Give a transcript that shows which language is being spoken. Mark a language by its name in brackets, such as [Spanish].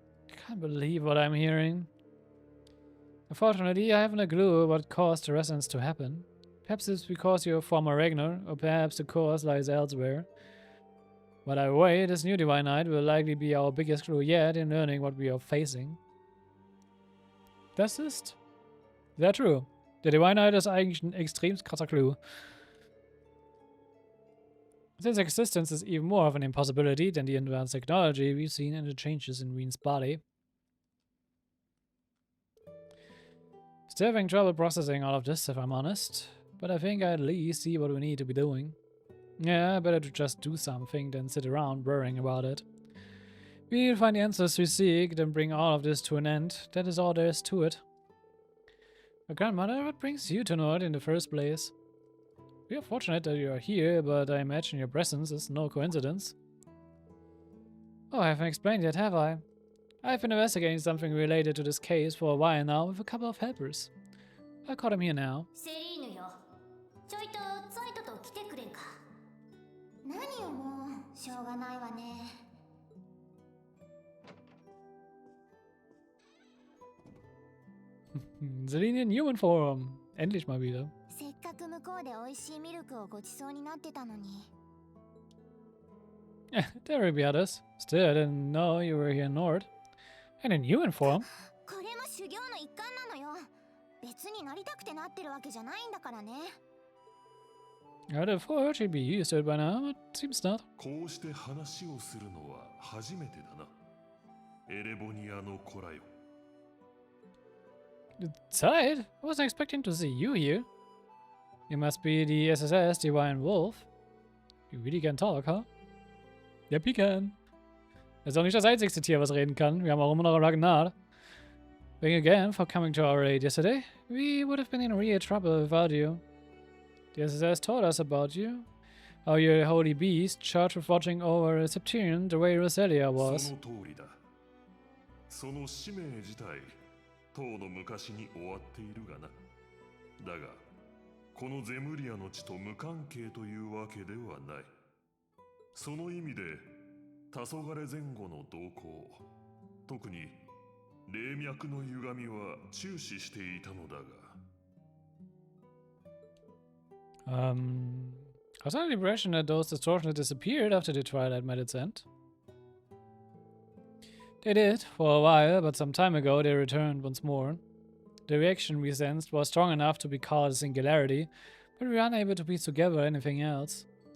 [English] I can't believe what I'm hearing. Unfortunately, I haven't a clue what caused the resonance to happen. Perhaps it's because you're a former Ragnar, or perhaps the cause lies elsewhere. But either way, this new Divine Knight will likely be our biggest clue yet in learning what we are facing. [German] Das ist sehr true. Der Divine Knight ist eigentlich ein extrem krasser Clue. [English] Since existence is even more of an impossibility than the advanced technology we've seen in the changes in Reen's body. Still having trouble processing all of this, if I'm honest. But I think I at least see what we need to be doing. Yeah, better to just do something than sit around worrying about it. We need to find the answers we seek, then bring all of this to an end. That is all there is to it. But grandmother, what brings you to Nord in the first place? We are fortunate that you are here, but I imagine your presence is no coincidence. Oh, I haven't explained yet, have I? I've been investigating something related to this case for a while now with a couple of helpers. I caught him here now. [Japanese] セリーヌよ、ちょいとツァイトと来てくれんか。何よもう、しょうがないわね。 [English] Selene in human form. [German] Endlich mal wieder. [Japanese] せっかく向こうで美味しいミルクをごちそうになってたのに。 [English] There will be others. Still, I didn't know you were here in Nord. And in human form. [Japanese] これも修行の一環なのよ。別になりたくてなってるわけじゃないんだからね。 [English] I would have thought she'd be used to it by now, but seems not. [Japanese] こうして話をするのは初めてだな。エレボニアの子らよ。 [English] Zeit? I wasn't expecting to see you here. You must be the SSS Divine Wolf. You really can talk, huh? Yep, he can. [German] Er ist auch nicht das einzigste Tier, was reden kann. Wir haben auch immer noch Ragnar. [English] Thank you again for coming to our aid yesterday. We would have been in real trouble without you. The SSS told us about you. How you're a holy beast, charged with watching over Septurion the way Roselia was. [Japanese] その通りだ。その使命自体、とうの昔に終わっているがな。だが、このゼムリアの地と無関係というわけではない。その意味で、黄昏前後の動向、特に霊脈の歪みは注視していたのだが。 [English] I was under the impression that those distortions disappeared after the Twilight met its end. They did, for a while, but some time ago they returned once more. The reaction we sensed was strong enough to be called a singularity, but we were unable to piece together anything else.